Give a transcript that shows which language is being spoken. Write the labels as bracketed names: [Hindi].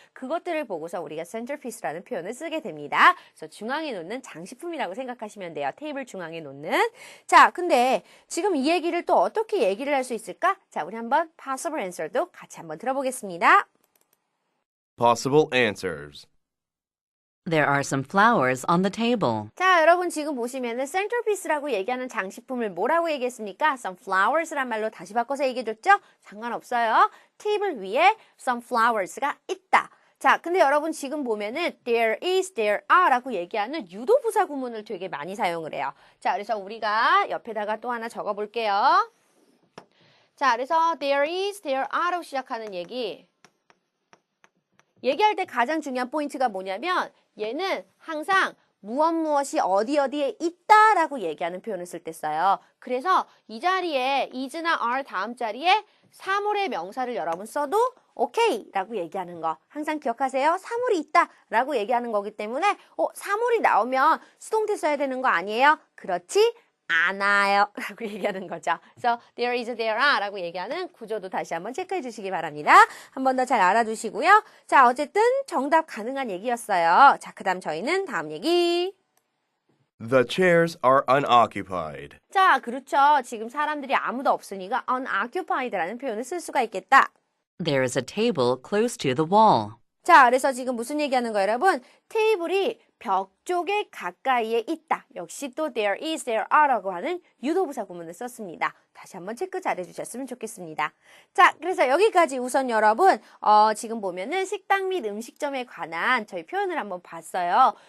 [Korean] 그것들을 보고서 우리가 centerpiece라는 표현을 쓰게 됩니다. 그래서 중앙에 놓는 장식품이라고 생각하시면 돼요. 테이블 중앙에 놓는. 자, 근데 지금 이 얘기를 또 어떻게 얘기를 할 수 있을까? 자, 우리 한번 [English] possible answer [Korean] 도 같이 한번 들어보겠습니다. [English] Possible answers. There are some flowers on the table. [Korean] 자, 여러분 지금 보시면은 centerpiece라고 얘기하는 장식품을 뭐라고 얘기했습니까? [English] some flowers [Korean] 란 말로 다시 바꿔서 얘기해줬죠? 상관없어요. 테이블 위에 [English] some flowers [Korean] 가 있다. 자, 근데 여러분 지금 보면은 [English] there is, there are [Korean] 라고 얘기하는 유도부사 구문을 되게 많이 사용을 해요. 자, 그래서 우리가 옆에다가 또 하나 적어 볼게요. 자, 그래서 [English] there is, there are [Korean] 로 시작하는 얘기할 때 가장 중요한 포인트가 뭐냐면 얘는 항상 무엇이 어디에 있다라고 얘기하는 표현을 쓸 때 써요. 그래서 이 자리에 is나 are 다음 자리에 사물의 명사를 여러분 써도 오케이 라고 얘기하는 거 항상 기억하세요. 사물이 있다 라고 얘기하는 거기 때문에 사물이 나오면 수동태 써야 되는 거 아니에요? 그렇지 않아요 라고 얘기하는 거죠. 그래서 [English] there is, there are [Korean] 라고 얘기하는 구조도 다시 한번 체크해 주시기 바랍니다. 한 번 더 잘 알아두시고요. 자, 어쨌든 정답 가능한 얘기였어요. 자, 그 다음 저희는 다음 얘기. [English] The chairs are unoccupied. [Korean] 자, 그렇죠. 지금 사람들이 아무도 없으니까 unoccupied라는 표현을 쓸 수가 있겠다. [English] There is a table close to the wall. [Korean] 자, 그래서 지금 무슨 얘기하는 거예요, 여러분? 테이블이 벽 쪽에 가까이에 있다. 역시 또 [English] there is, there are [Korean] 라고 하는 유도부사 구문을 썼습니다. 다시 한번 체크 잘 해주셨으면 좋겠습니다. 자, 그래서 여기까지 우선 여러분 지금 보면은 식당 및 음식점에 관한 저희 표현을 한번 봤어요.